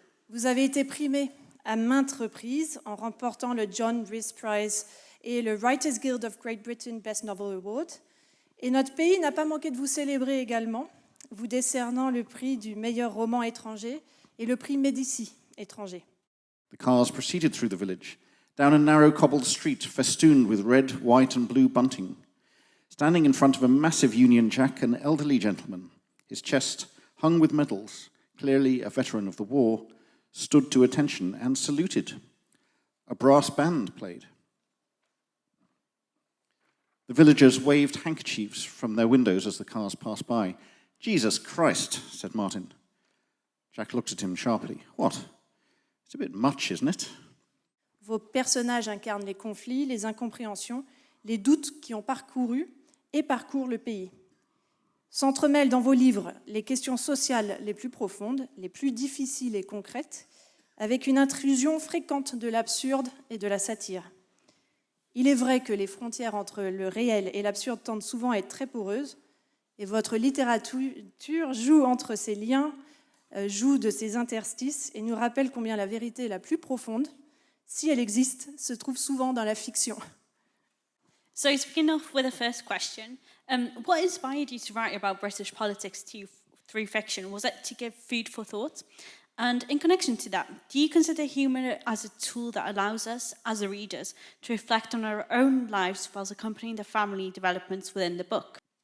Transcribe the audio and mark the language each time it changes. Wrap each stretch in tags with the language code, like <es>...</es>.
<fr>Vous avez été primé à maintes reprises en remportant le John Rhys Prize et le Writers Guild of Great Britain Best Novel Award. Et notre pays n'a pas manqué de vous célébrer également, vous décernant le prix du meilleur roman étranger et le prix Médicis étranger.</fr> <en>The cars proceeded through the village, down a narrow cobbled street festooned with red, white and blue bunting. Standing in front of a massive Union Jack, an elderly gentleman, his chest hung with medals, clearly a veteran of the war, stood to attention and saluted. A brass band played. The villagers waved handkerchiefs from their windows as the cars passed by. "Jesus Christ," said Martin. Jack looked at him sharply. "What? It's a bit much, isn't it?"</en> <fr>Vos personnages incarnent les conflits, les incompréhensions, les doutes qui ont parcouru et parcourent le pays. S'entremêlent dans vos livres les questions sociales les plus profondes, les plus difficiles et concrètes, avec une intrusion fréquente de l'absurde et de la satire. Il est vrai que les frontières entre le réel et l'absurde tendent souvent à être très poreuses, et votre littérature joue entre ces liens, joue de ces interstices, et nous rappelle combien la vérité la plus profonde, si elle existe, se trouve souvent dans la fiction.</fr> <en>So to begin off with the first question, what inspired you to write about British politics through fiction? Was it to give food for thought? And in connection to that, do you consider humour as a tool that allows us, as the readers, to reflect on our own lives whilst accompanying the family developments within the book?</en>